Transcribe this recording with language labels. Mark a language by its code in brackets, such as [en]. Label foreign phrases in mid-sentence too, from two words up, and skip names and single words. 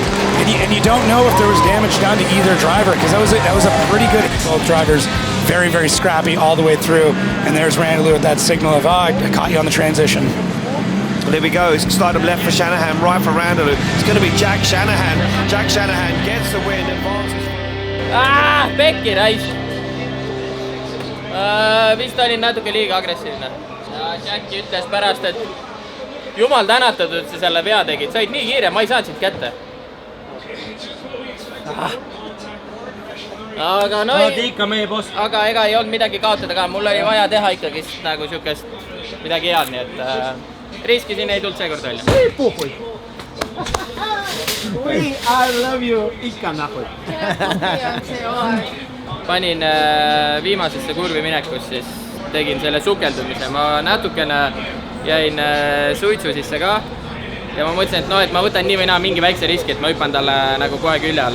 [en] And you don't know if there was damage done to either driver, because that was a pretty good. Both drivers very, very scrappy all the way through. And there's Randaloo with that signal of, I caught you on the transition. Well, there we go. It's slide of left for Shanahan, right for Randaloo. It's going to be Jack Shanahan. Jack Shanahan gets the win, advances. Pekki rais. [et] Vist olin natuke liiga agressiivne. Jacki ütles pärast, et jumal tänatud, et sa selle vea tegid. Said nii kiire, ma ei saanud siit kätte. Aga no aga ega ei olnud midagi kaotada ka, mul oli vaja teha ikkagi nagu siukest midagi head, nii et riskisin ei tulnud seekord välja. [en] I love you, [et] ikka nahud. Panin viimasesse kurvi minekus, siis tegin selle sukeldumise, ma natukene jäin suitsu sisse ka. Ja ma mõtlesin, et ma võtan nii või naa mingi väikse riski, et ma hüppan talle nagu kohe külje alla.